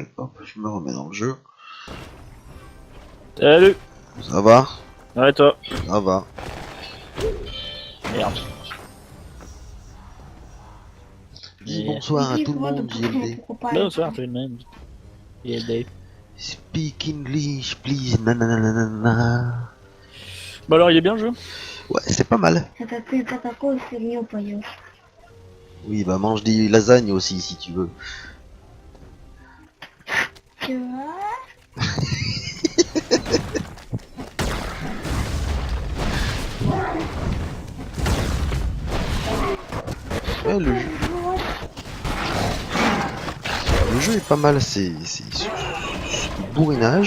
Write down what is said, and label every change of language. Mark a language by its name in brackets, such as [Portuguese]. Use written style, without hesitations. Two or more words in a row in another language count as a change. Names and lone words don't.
[French] Hop, je me remets dans le jeu. Salut. Ça va? Ouais, toi. Ça va. Merde. Dis Et- bonsoir à Dis tout le quoi de monde, pousser, JLD. pourquoi pas. Bonsoir tout le monde. JLD. [English] Speak English, please. Nananana. [French] Bah alors, il est bien le jeu? Ouais, c'est pas mal. [Russian] Это какой фигню поешь? [French] Oui, bah mange des lasagnes aussi si tu veux. [Russian] Чего? [French] Ouais, le jeu est pas mal, c'est du bourrinage.